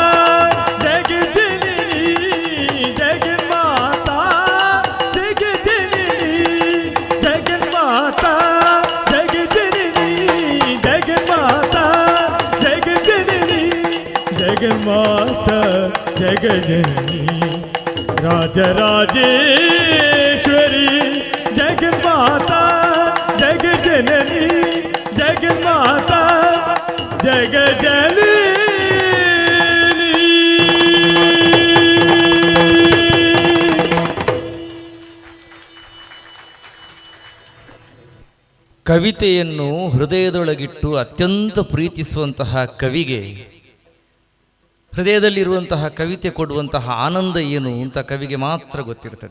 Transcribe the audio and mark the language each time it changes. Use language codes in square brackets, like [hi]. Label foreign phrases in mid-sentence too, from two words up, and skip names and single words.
[kn] ಜಗಜನನಿ ಜಗನ್ಮಾತ ಜಗಜನನಿ ಜಗನ್ಮಾತ ಜಗಜನನಿ ಜಗನ್ಮಾತ ಜಗಜನನಿ ಜಗನ್ಮಾತ ಜಗಜನನಿ ರಾಜರಾಜೇಶ್ವರಿ ಜಗನ್ಮಾತಾ ಜಗಜನನಿ ಜಗನ್ಮಾತಾ ಜಗಜನನಿ ಕವಿತೆಯನ್ನು ಹೃದಯದೊಳಗಿಟ್ಟು ಅತ್ಯಂತ ಪ್ರೀತಿಸುವಂತಹ ಕವಿಗೆ ಹೃದಯದಲ್ಲಿರುವಂತಹ ಕವಿತೆ ಕೊಡುವಂತಹ ಆನಂದ ಏನು ಅಂತ ಕವಿಗೆ ಮಾತ್ರ ಗೊತ್ತಿರ್ತದೆ.